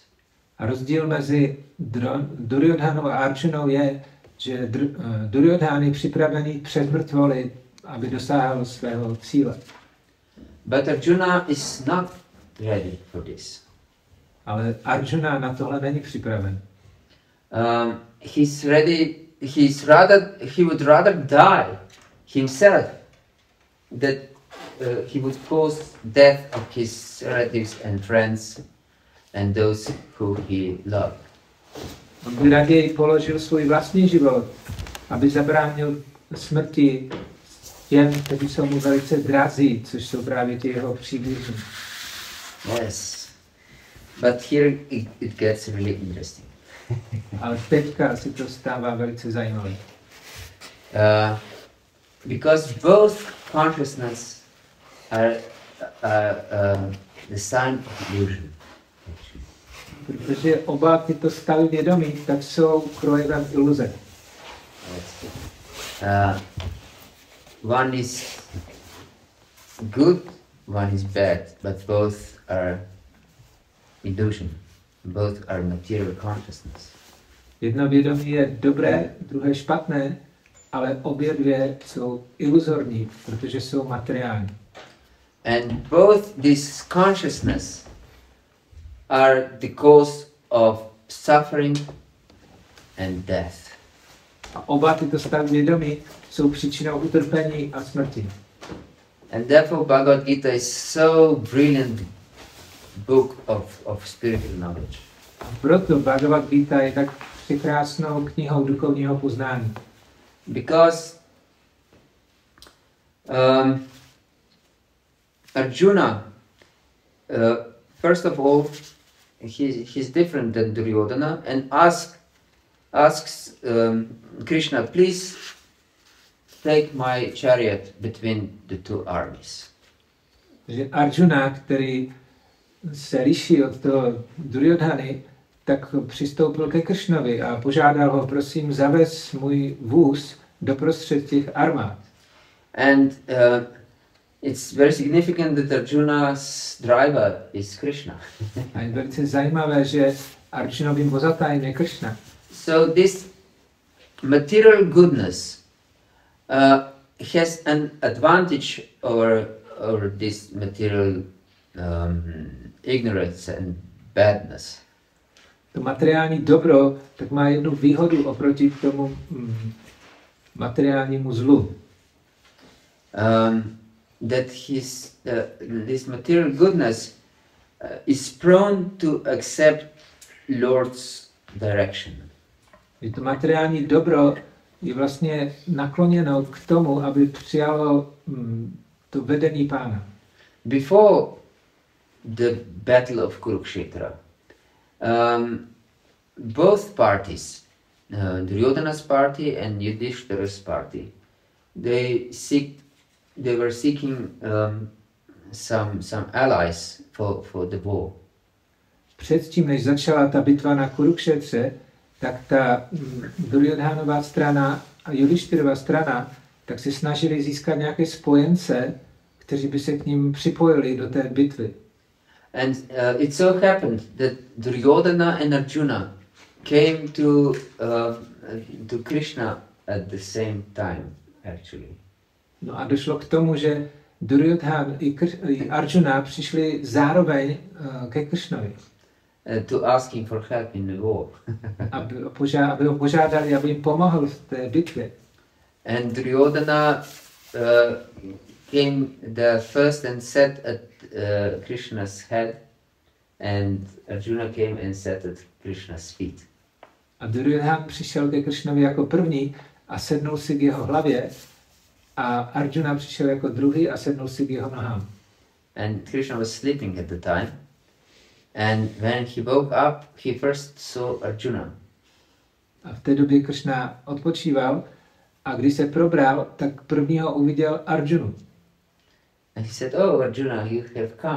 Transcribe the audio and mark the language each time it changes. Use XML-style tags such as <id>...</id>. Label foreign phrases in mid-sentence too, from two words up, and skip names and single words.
<cs>A rozdíl mezi Duryodhanou a Arjunou je, že Duryodhana je připravený před mrtvoly, aby dosáhl svého cíle.</cs> <en>But Arjuna is not ready for this.</en> <cs>Ale Arjuna na tohle není připraven.</cs> <en>He would rather die himself that he would cause death of his relatives and friends and those who he loved.</en> <cs>On by raději položil svůj vlastní život, aby zabránil smrti těm, kteří jsou mu velice drazí, což jsou právě ti jeho příbuzní.</cs> <en>Yes. But here it gets really interesting.</en> <cs>Ale teďka si to stává velice zajímavé.</cs> <en>Because both consciousness are the sign of illusion.</en> <cs>Protože oba tyto stavy vědomí tak jsou projevem iluze.</cs> <en>One is good, one is bad, but both are illusion. Both are material consciousness.</en> <cs>Jedno vědomí je dobré, druhé špatné, ale obě dvě jsou iluzorní, protože jsou materiální.</cs> <en>And both this consciousness are the cause of suffering and death.</en> <cs>A oba tyto stavy vědomí jsou příčinou utrpení a smrti.</cs> <en>And therefore Bhagavad-gītā is so brilliant book of spiritual knowledge.</en> <cs>A proto Bhagavad-gītā je tak překrásnou knihou duchovního poznání.</cs> <en>Because Arjuna, first of all, he's different than Duryodhana and asks Krishna, please take my chariot between the two armies.</en> <cs>Takže Arjuna, který se liší od toho Duryodhany, tak přistoupil ke Krišnovi a požádal ho, prosím, zavez můj vůz doprostřed těch armád.</cs> <en>And it's very significant that Arjuna's driver is Krishna.</en> <cs>A je velice zajímavé, že Arjunovým vozatajem je Krišna.</cs> <en>So this material goodness has an advantage over this material ignorance and badness.</en> <cs>To materiální dobro tak má jednu výhodu oproti tomu materiálnímu zlu.</cs> <en>That this material goodness is prone to accept Lord's direction.</en> <cs>Že to materiální dobro je vlastně nakloněno k tomu, aby přijalo to vedení Pána.</cs> <en>Before the battle of Kurukshetra, both parties, Duryodhana's party and Yudhishthira's party, they were seeking some allies for the war.</en> <cs>Předtím, než začala ta bitva na Kurukšetře, tak ta Duryodhanova strana a Yudhishthirova strana tak se snažili získat nějaké spojence, kteří by se k ním připojili do té bitvy.</cs> <en>And it so happened that Duryodhana and Arjuna came to Krishna at the same time, actually.</en> <cs>No a došlo k tomu, že Duryodhan i Arjuna přišli zároveň ke Krišnovi.</cs> <en>To ask him for help in the war.</en> <cs>aby ho požádali, aby jim pomohl v té bitvě.</cs> <en>And Duryodhana came the first and sat at Krishna's head, and Arjuna came and sat at Krishna's feet.</en> <cs>A Duryodhan přišel ke Krišnovi jako první a sednul si k jeho hlavě, a Arjuna přišel jako druhý a sednul si k jeho nohám.</cs> <en>And Krishna was sleeping at the time, and when he woke up, he first saw Arjuna.</en> <cs>A v té době Krišna odpočíval, a když se probral, tak prvního uviděl Arjunu.</cs> <en>And he said, "Oh, Arjuna, you have come.</en>